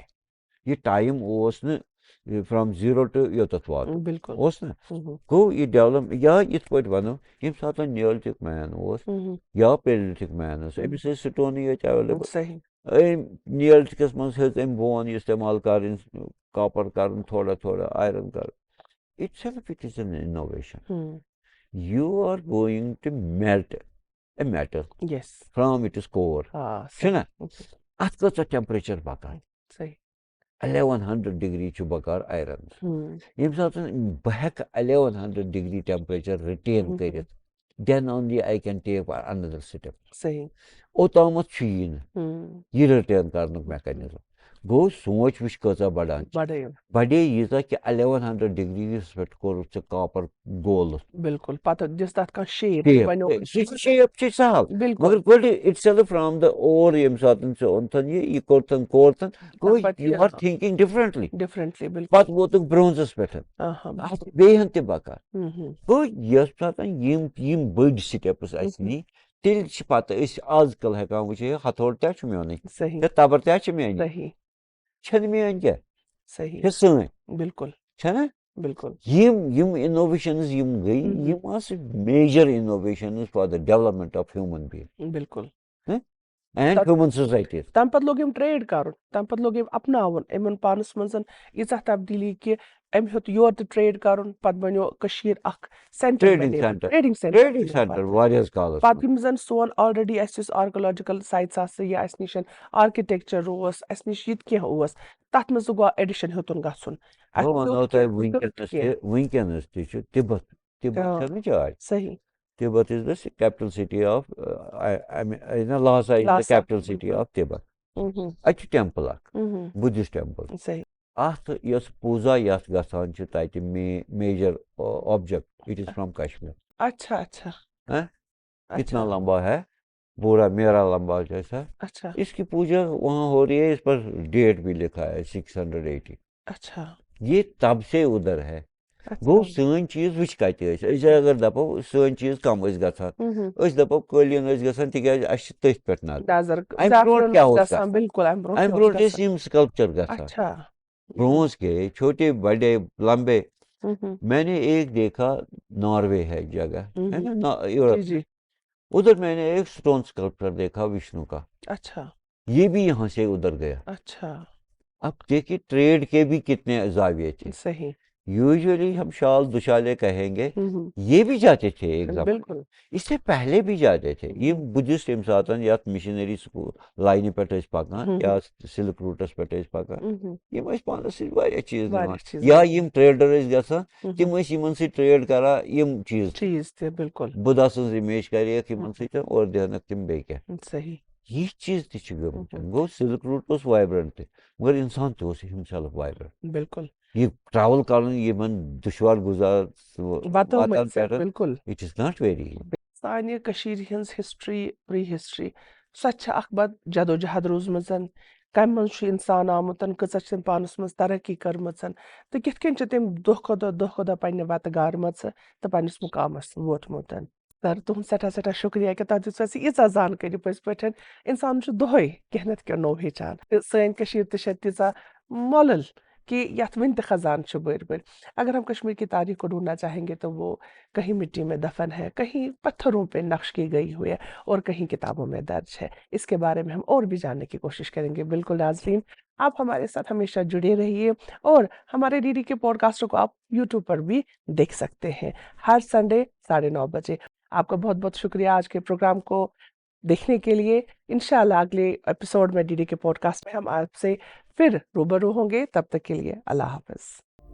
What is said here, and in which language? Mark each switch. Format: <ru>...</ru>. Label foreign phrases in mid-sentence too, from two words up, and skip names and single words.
<ks>یہِ ٹایم اوس نہٕ</ks> <en>from zero to</en> <ks>یوٚتتھ واتُن اوس نا. گوٚو یہِ ڈیولپ یا یِتھ پٲٹھۍ ونو ییٚمہِ ساتہٕ</ks> <en>neolithic man</en> <ks>اوس یا</ks> <en>paleolithic man</en> <ks>اوس أمِس ٲسۍ سٹونٕے یٲتۍ ایویلیبل. أمۍ نیولتھِکس منٛز ہیٚژ أمۍ بون استعمال کرٕنۍ کاپر کرُن تھوڑا تھوڑا آیرن کرُن</ks> <en>itself it is an innovation. you are going to melt a metal from its core چھُنہ.</en> <ks>اتھ کۭژاہ ٹیمپریچر پکان 1100 ڈگری چھُ بکار آیرنس ییٚمہِ ساتہٕ بہٕ ہٮ۪کہٕ 1100</ks> <en>degree temperature retain</en> <ks>کٔرِتھ</ks> <en>then only I can take another step</en> <ks>صحیح اوٚتامَتھ چھُ یی نہٕ یہِ رِٹین کرنُک میکینزم گوٚو سونٛچ وٕچھ کۭژاہ بڑان چھِ بڑے ییٖژاہ کہِ 1100 ڈگریٖیَس پٮ۪ٹھ کوٚرُتھ ژےٚ کاپر گولہٕ بالکل پتہٕ دِژ تتھ کانٛہہ سُہ شیپ چھِ سہل مگر گۄڈٕ</ks> <en>itself from the ore</en> <ks>ییٚمہِ ساتہٕ ژےٚ اوٚنتھن یہِ کوٚرتھن گوٚو</ks> <en>you are thinking differently</en> <ks>پتہٕ ووتُکھ برونزس پٮ۪ٹھ اتھ بیٚیہِ ہن تہِ بکار گوٚو ییٚمہِ ساتہٕ یِم بٔڑۍ سٹیپٕس اسہِ نی تیٚلہِ چھِ پتہٕ أسۍ آز کل ہٮ۪کان وٕچھِتھ ہتھوڑ تہِ چھُ میونٕے تبر تہِ چھِ میٲنی چھنہٕ میٲنۍ کیٛاہ چھِ سٲنۍ بالکل چھنا بالکل یِم اِنوویشنز یِم گٔے یِم آسہٕ</ks> <en>major innovations for the development of human being</en> <ks>بالکل</ks> <en>and human societies</en> <ks>تمہِ پتہٕ لوگ یِم ٹریڈ کرُن تمہِ پتہٕ لوگ یِم اپناوُن یِمن پانس منٛز ییٖژاہ تبدیٖلی کہِ أمۍ ہیوٚت یورٕ تہِ ٹریڈ کرُن پتہٕ بنیو کٔشیٖر اکھ</ks> <en>trading centre</en> <ks>واریاہس کالس پتہٕ یِم زن سون آلریڈی اسہِ یُس</ks> <en>archaeological sites</en> <ks>آسہٕ یا اسہِ نِش آرکِٹیکچر اوس اسہِ نِش یہِ تہِ کینٛہہ اوس تتھ منٛز تہِ گوٚو ایڈِشن ہیوٚتُن گژھُن وٕنکیٚنس تہِ چھُ تِبت چھنہٕ جاے صحیح</ks> <en>Tibet is the capital city of Lhasa is the capital city of Tibet</en> <ks>اتہِ چھُ ٹیمپل اکھ بُدھسٹ ٹیمپل اتھ یۄس پوٗزا یتھ گژھان چھِ تتہِ</ks> <en>major object it is from Kashmir اتنا</en> <ur>لمبا ہے پورا میرا لمبا جیسا اس کی پوجا وہاں ہو رہی ہے اس پر ڈیٹ بھی لکھا ہے 680 یہ تب سے ادھر</ur> <ks>ہے گوٚو سٲنۍ چیٖز وٕچھ کتہِ ٲسۍ أسۍ اگر دپو سٲنۍ چیٖز کم ٲسۍ گژھان أسۍ دپو قٲلیٖن ٲسۍ گژھان تِکیازِ اسہِ چھِ تٔتھۍ پٮ۪ٹھ نظر امہِ برونٛٹھ کیٛاہ اوس گژھان امہِ برونٛٹھ ٲسۍ یِم سکلپچر گژھان</ks> <ur>برونٛز کے چھوٹے بڑے لمبے میں نے ایک دیکھا ناروے ہے جگہ ہے نا یورپ ادھر میں نے ایک اسٹون اسکلپچر دیکھا وشنو کا یہ بھی یہاں سے ادھر گیا اب دیکھیے ٹریڈ کے بھی کتنے زاویے تھے</ur> <ks>صحیح</ks> <ur>یوزلی ہم شال دشالے کہیں گے یہ بھی جاتے تھے ایک زمان اس سے پہلے بھی جاتے تھے یہ بدھسٹ</ur> <ks>ییٚمہِ ساتہٕ یتھ</ks> <en>missionary school</en> <ks>لاینہِ پٮ۪ٹھ ٲسۍ پکان یا</ks> <en>silk routes</en> <ks>پٮ۪ٹھ ٲسۍ پکان یِم ٲسۍ پانس سۭتۍ واریاہ چیٖز نِوان یا یِم ٹریڈر ٲسۍ گژھان تِم ٲسۍ یِمن سۭتۍ ٹریڈ کران یِم چیٖز بُدھا سٕنٛز اِمیج کریکھ یِمن سۭتۍ اور دِہنکھ تِم بیٚیہِ کینٛہہ یہِ چیٖز تہِ چھِ گٔمٕتۍ گوٚو</ks> <en>silk route</en> <ks>اوس وایبرنٹ تہِ مگر انسان تہِ اوس</ks> <en>himself vibrant</en> <ks>بالکل یہ ٹریول کرُن یِمن دُشوار گُزار</ks> <en>it is not very</en> <ks>سانہِ کٔشیٖرِ ہٕنٛز ہسٹری پری ہسٹری سۄ چھِ اکھ بد جدوجہد روٗزمٕژ کمہِ منٛز چھُ انسان آمُت کۭژاہ چھِ تٔمۍ پانس منٛز ترقی کٔرمٕژ تہٕ کِتھ کٔنۍ چھِ تٔمۍ دۄہ کھۄتہٕ دۄہ پننہِ وتہٕ گارمژٕ تہٕ پننِس مُقامس ووتمُت سر تُہُنٛد سٮ۪ٹھاہ شُکریہ کہِ تۄہہِ دِژوٕ اَسہِ ییٖژاہ زانکٲری پٔزۍ پٲٹھۍ انسان چھُ دۄہے کینٛہہ نتہٕ کینٛہہ نوٚو ہیٚچھان تہٕ سٲنۍ کٔشیٖر تہِ چھےٚ تیٖژاہ مۄلُل کہ یتھ وٕنہِ تہِ خزانہٕ چھِ بٔرۍ بٔرۍ</ks> <ur>اگر ہم کشمیر کی تاریخ کو ڈھونڈنا چاہیں گے تو وہ کہیں مٹی میں دفن ہے کہیں پتھروں پہ نقش کی گئی ہوئی ہے اور کہیں کتابوں میں درج ہے اس کے بارے میں ہم اور بھی جاننے کی کوشش کریں گے بالکل ناظرین آپ ہمارے ساتھ ہمیشہ جڑے رہیے اور ہمارے ڈی ڈی کے پوڈ کاسٹ کو آپ یوٹیوب پر بھی دیکھ سکتے ہیں ہر سنڈے 9:30 بجے آپ کا بہت بہت شکریہ آج کے پروگرام کو دیکھنے کے لیے انشاءاللہ اگلے ایپیسوڈ میں ڈی ڈی کے پوڈ کاسٹ میں ہم آپ سے پھر روبرو ہوں گے تب تک کے لیے اللہ حافظ</ur>